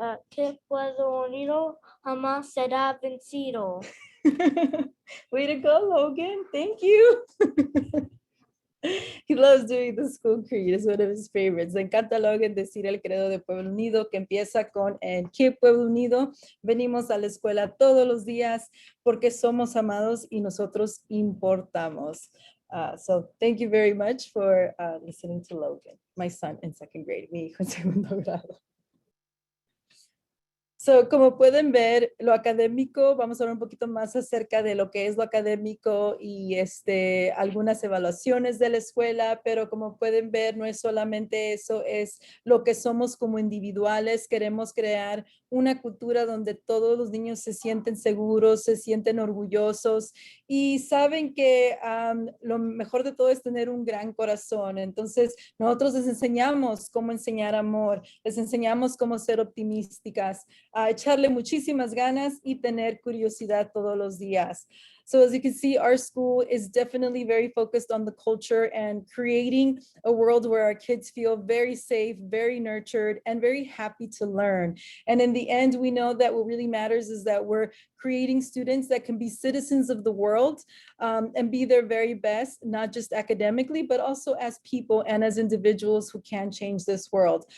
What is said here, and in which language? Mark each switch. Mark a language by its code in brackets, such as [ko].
[es] KIPP Pueblo Unido jamás será vencido. [en] Way to go, Logan. Thank you. He loves doing the school creed. It's one of his favorites. [es] Le encanta a Logan decir el credo de Pueblo Unido, que empieza con el KIPP Pueblo Unido. Venimos a la escuela todos los días porque somos amados y nosotros importamos. [en] So thank you very much for listening to Logan, my son in second grade, [es] mi hijo en segundo grado. So, como pueden ver, lo académico, vamos a hablar un poquito más acerca de lo que es lo académico y algunas evaluaciones de la escuela, pero como pueden ver, no es solamente eso, es lo que somos como individuales. Queremos crear una cultura donde todos los niños se sienten seguros, se sienten orgullosos y saben que lo mejor de todo es tener un gran corazón. Entonces, nosotros les enseñamos cómo enseñar amor, les enseñamos cómo ser optimísticas, a echarle muchísimas ganas y tener curiosidad todos los días. [en] So as you can see, our school is definitely very focused on the culture and creating a world where our kids feel very safe, very nurtured, and very happy to learn. And in the end, we know that what really matters is that we're creating students that can be citizens of the world and be their very best, not just academically, but also as people and as individuals who can change this world.